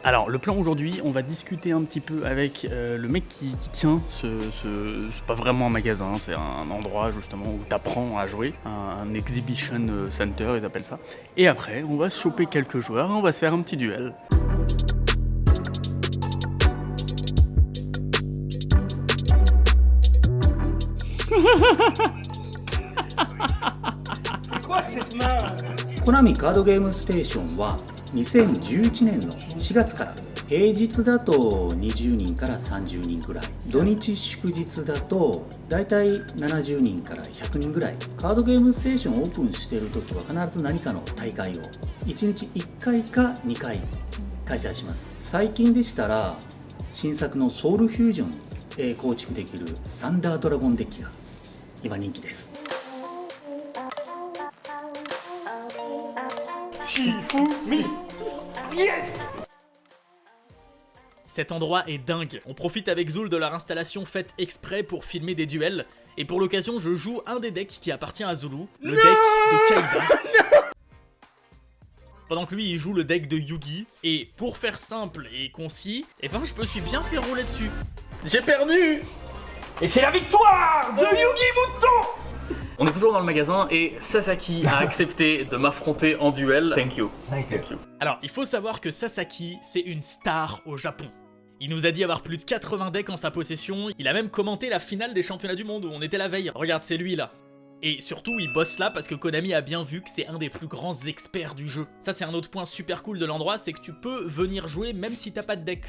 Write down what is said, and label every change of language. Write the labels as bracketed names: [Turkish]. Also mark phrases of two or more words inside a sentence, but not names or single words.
[French] Alors, le plan aujourd'hui, on va discuter un petit peu avec le mec qui tient c'est pas vraiment un magasin, c'est un endroit justement où t'apprends à jouer, un [English] exhibition center, [French] ils appellent ça. Et après, on va choper quelques joueurs et on va se faire un petit duel. Quoi cette main? [Japanese] コナミカードゲームステーションは2011年の4月から平日だと20人から30人ぐらい、土日祝日だとだいたい70人から100人ぐらい。カードゲームステーションをオープンしているときは必ず何かの大会を1日1回か2回開催します。最近でしたら新作のソウルフュージョン構築できるサンダードラゴンデッキが今人気です。 [French] Cet endroit est dingue. On profite avec Zoul de leur installation faite exprès pour filmer des duels. Et pour l'occasion, je joue un des decks qui appartient à Zulu, le deck de Kaiba. Pendant que lui, il joue le deck de Yugi. Et pour faire simple et concis, je me suis bien fait rouler dessus. J'ai perdu! Et c'est la victoire de Yugi Mouton! On est toujours dans le magasin et Sasaki a accepté de m'affronter en duel. [English] Thank you. [French] Alors, il faut savoir que Sasaki, c'est une star au Japon. Il nous a dit avoir plus de 80 decks en sa possession. Il a même commenté la finale des championnats du monde où on était la veille. Regarde, c'est lui là. Et surtout, il bosse là parce que Konami a bien vu que c'est un des plus grands experts du jeu. Ça, c'est un autre point super cool de l'endroit, c'est que tu peux venir jouer même si t'as pas de deck.